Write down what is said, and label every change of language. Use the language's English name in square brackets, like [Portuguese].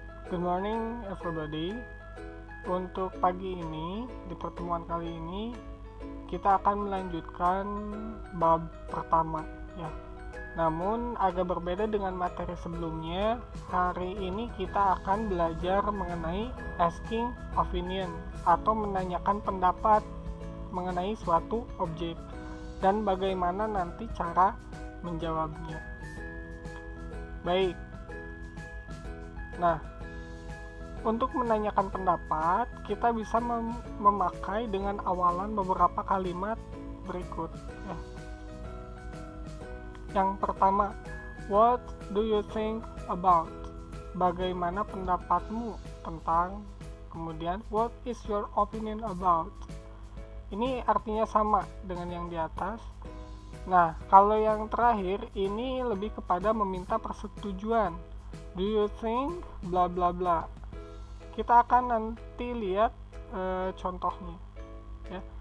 [English] Good morning everybody. [Indonesian] Untuk pagi ini, di pertemuan kali ini kita akan melanjutkan bab pertama ya. Namun agak berbeda dengan materi sebelumnya. Hari ini kita akan belajar mengenai asking opinion atau menanyakan pendapat mengenai suatu objek dan bagaimana nanti cara menjawabnya. Baik. Nah, untuk menanyakan pendapat, kita bisa memakai dengan awalan beberapa kalimat berikut. Ya. Yang pertama, [English] what do you think about? [Indonesian] Bagaimana pendapatmu tentang? Kemudian, [English] what is your opinion about? [Indonesian] Ini artinya sama dengan yang di atas. Nah, kalau yang terakhir ini lebih kepada meminta persetujuan. [English] Do you think [Indonesian] bla bla bla. Kita akan nanti lihat contohnya. Ya.